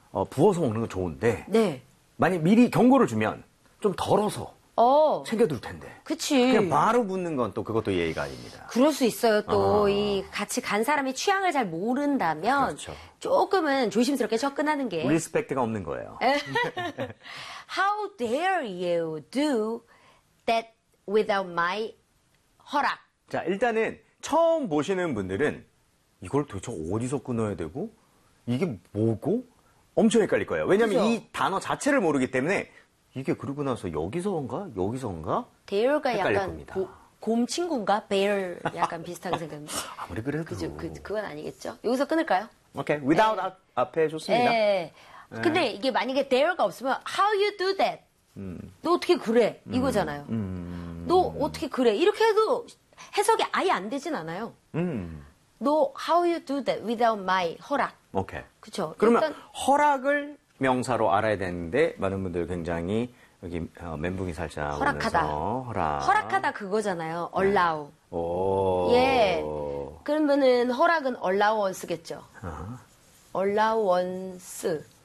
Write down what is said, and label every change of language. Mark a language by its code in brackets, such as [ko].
[ko] 부어서 먹는 건 좋은데, 네. 만약 미리 경고를 주면 좀 덜어서 챙겨둘 텐데. 그치. 그냥 바로 붓는 건 또 그것도 예의가 아닙니다. 그럴 수 있어요. 또 이 같이 간 사람의 취향을 잘 모른다면 그렇죠. 조금은 조심스럽게 접근하는 게. 리스펙트가 없는 거예요. [en] How dare you do that without my 허락? [ko] 자, 일단은 처음 보시는 분들은 이걸 도대체 어디서 끊어야 되고 이게 뭐고 엄청 헷갈릴 거예요. 왜냐하면 그렇죠. 이 단어 자체를 모르기 때문에 이게 그러고 나서 여기서인가 여기서인가 dare가 헷갈릴 약간 겁니다. 곰 친구인가 bear 약간 비슷하게 생각합니다. 아무리 그래도 그죠? 그건 아니겠죠. 여기서 끊을까요? 오케이. Without 네. 앞에 좋습니다. 네. 네. 근데 이게 만약에 dare가 없으면 [en] how you do that? [ko] 너 어떻게 그래? 이거잖아요. 너 어떻게 그래? 이렇게 해도 해석이 아예 안 되진 않아요. [en] 너 how you do that without my 허락? [ko] 오케이. 그렇죠. 그러면 일단, 허락을 명사로 알아야 되는데 많은 분들 굉장히 여기 멘붕이 살짝 오면서 허락하다. 허락하다 그거잖아요. allow. 네. 오. 예. 그러면은 허락은 allowance겠죠. allowance.